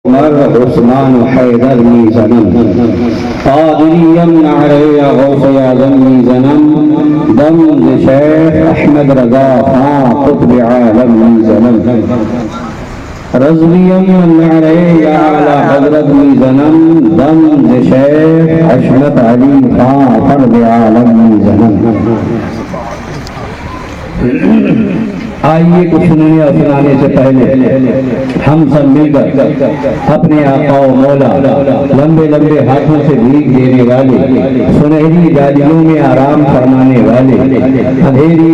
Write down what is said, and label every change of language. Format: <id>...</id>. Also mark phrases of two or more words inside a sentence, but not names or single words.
<fa>عمر عثمان حیدر می زنم قادریم نعره غوث اعظم می زنم دم ز شیخ احمد رضا خان قطب عالم می زنم رضویم نعره اعلی حضرت می زنم دم ز شیخ حشمت علی خان فرد عالم می زنم.</fa> <ur>آئیے کچھ سننے اور سنانے سے پہلے ہم سب مل کر اپنے آقا و مولا لمبے لمبے ہاتھوں سے بھیگ دینے والے، سنہری ڈالیوں میں آرام فرمانے والے، اندھیری</ur>